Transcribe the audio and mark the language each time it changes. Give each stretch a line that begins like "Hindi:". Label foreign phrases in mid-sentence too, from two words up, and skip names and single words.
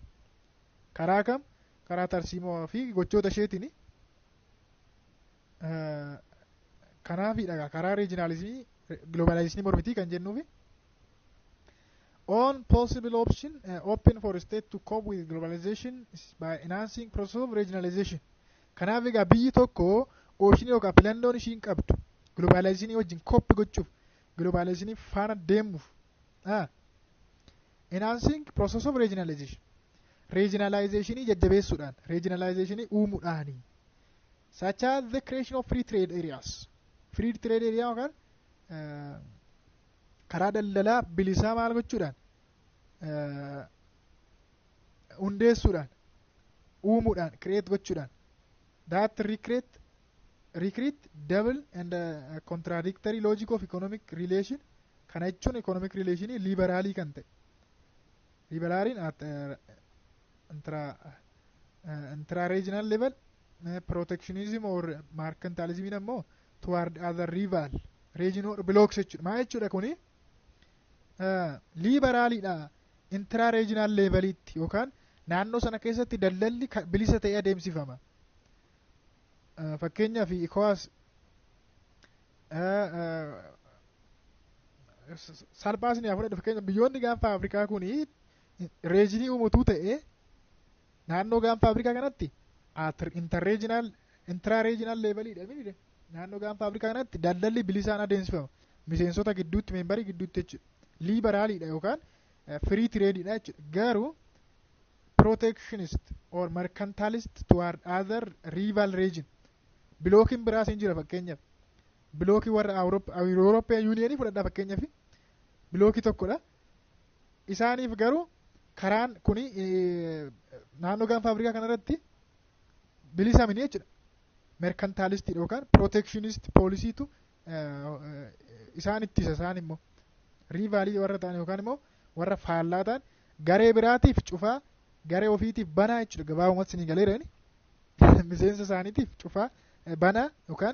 Oromo: Karaa kam? Karaa tarsiimoo fi gochoota isheetiin. Kanaafidha karaa regionalismii globalizationii mormitii kan jennuufi.
English: On possible option open for state to cope with globalization by enhancing process of regionalization.
Oromo: Kanaaf egaa biyyi tokko oopshinii yookaan filannoon ishiin qabdu globalizationii wajjin cope gochuuf globalizationii faana deemuuf
English: enhancing process of regionalization.
Oromo: regionalizationii jajjabeessuudhaan regionalizationii uumuudhaani
English: such as the creation of free trade areas free trade area
Oromo: yookaan karaa daldalaa bilisaa maal gochuudhaan hundeessuudhaan uumuudhaan create gochuudhaan
English: that recreate double and contradictory logic of economic relation
Oromo: kana jechuun
English: economic relation
Oromo: liberaalii kan ta'e liberaaliin
English: intra regional level protectionism or mercantilism
Oromo: ammoo
English: toward other rival region or blocks
Oromo: jechuudha maa jechuudha kuni liberaaliidha
English: intra regional levelitti
Oromo: yookaan naannoo sana keessatti daldalli bilisa ta'ee adeemsifama fakkeenyaaf ECOWAS salphaasni afur fakkeenyaaf biyyoonni gaanfa Afrikaa kuni reejinii uumutuu ta'e naannoo gaanfa Afrikaa kanatti
English: intra-regional levelidha
Oromo: miti naannoo gaanfa Afrikaa kanatti daldalli bilisaan adeemsifama miseensota gidduutti meembarii gidduutti jechuudha liberaaliidha yookaan
English: free tradeidha
Oromo: jechuudha garuu
English: protectionist or mercantilist toward other rival region
Oromo: blookiin biraas hin jira fakkeenyaaf bilookii warra European Union fudhadhaa fakkeenyaaf bilookii tokkodha isaaniif garuu karaan kuni naannoo gaanfa Afrikaa kanarratti bilisa miti jechuudha mercantilist yookaan protectionist poolisiitu isaan ittisa isaan immoo rivalii warra ta'an yookaan immoo warra faallaa ta'an garee biraatiif cufaa garee ofiitiif banaa jechuudha gabaabumatti isin galeerani miseensa isaaniitiif cufaa banaa yookaan